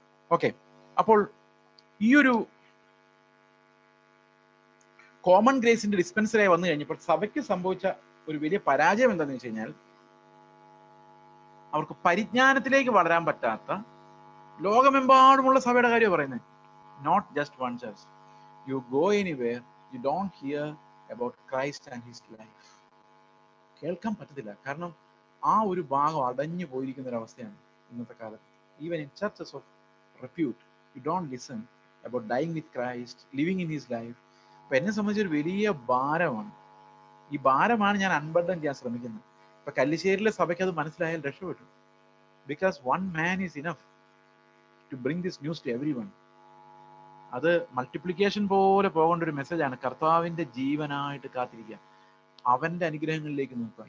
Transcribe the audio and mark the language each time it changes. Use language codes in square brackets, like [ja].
[ml] Okay, അപ്പോൾ ഈ ഒരു കോമൺ ഗ്രേസിന്റെ ഡിസ്പെൻസറായി വന്നു കഴിഞ്ഞപ്പോൾ സഭയ്ക്ക് സംഭവിച്ച ഒരു വലിയ പരാജയം എന്താണെന്ന് വെച്ച് കഴിഞ്ഞാൽ, അവർക്ക് പരിജ്ഞാനത്തിലേക്ക് വളരാൻ പറ്റാത്ത, ലോകമെമ്പാടുമുള്ള സഭയുടെ കാര്യം പറയുന്നത്. [en] Not just one church, you go anywhere, you don't hear about Christ and his life. [ml] കേൾക്കാൻ പറ്റത്തില്ല. കാരണം ആ ഒരു ഭാഗം അടഞ്ഞു പോയിരിക്കുന്ന ഒരു അവസ്ഥയാണ് ഇന്നത്തെ കാലത്ത്. [en] Even in churches of repute, you don't listen about dying with Christ, living in his life. [ml] അപ്പൊ എന്നെ സംബന്ധിച്ച് ഒരു വലിയ ഭാരമാണ്. ഈ ഭാരമാണ് ഞാൻ അൺബർഡൻ ചെയ്യാൻ ശ്രമിക്കുന്നത്. ഇപ്പൊ കല്ലിശ്ശേരിയിലെ സഭയ്ക്ക് അത് മനസ്സിലായാൽ രക്ഷപ്പെട്ടു. [en] Because one man is enough to bring this news to every one. [ml] അത് മൾട്ടിപ്ലിക്കേഷൻ പോലെ പോകേണ്ട ഒരു മെസ്സേജാണ്. കർത്താവിന്റെ ജീവനായിട്ട് കാത്തിരിക്കുക, അവന്റെ അനുഗ്രഹങ്ങളിലേക്ക് നോക്കുക.